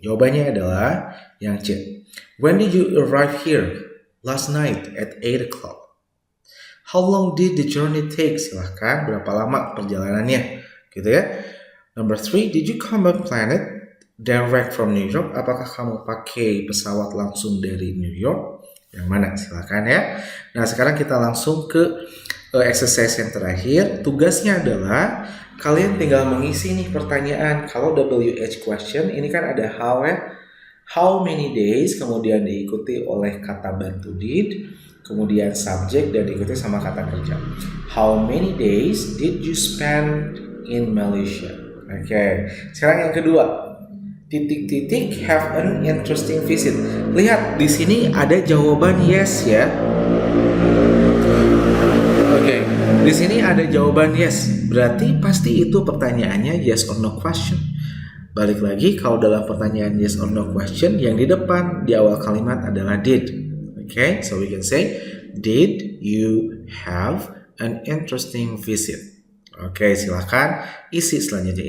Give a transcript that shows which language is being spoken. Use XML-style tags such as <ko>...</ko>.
<id>Jawabannya adalah yang C.</id> <en>When did you arrive here? Last night at 8 o'clock. How long did the journey take?</en> <id>Silahkan, berapa lama perjalanannya? Gitu ya.</id> <en>Number 3, did you come by planet direct from New York?</en> <id>Apakah kamu pakai pesawat langsung dari New York? Yang mana? Silakan ya. Nah, sekarang kita langsung ke exercise yang terakhir. Tugasnya adalah kalian tinggal mengisi nih pertanyaan. Kalau WH question, ini kan ada how ya.</id> <en>How many days,</en> <id>kemudian diikuti oleh kata bantu did, kemudian subject dan diikuti sama kata kerja.</id> <en>How many days did you spend in Malaysia?</en> <id>Oke, sekarang yang kedua, titik-titik</id> <en>have an interesting visit.</en> <id>Lihat di sini ada jawaban yes ya. Oke, di sini ada jawaban yes. Berarti pasti itu pertanyaannya</id> <en>yes or no question.</en> <id>Balik lagi, kalau dalam pertanyaan</id> <en>yes or no question,</en> <id>yang di depan di awal kalimat adalah did. Oke,</id> <en>so we can say, did you have an interesting visit?</en> <id>Oke, silakan isi selanjutnya.</id>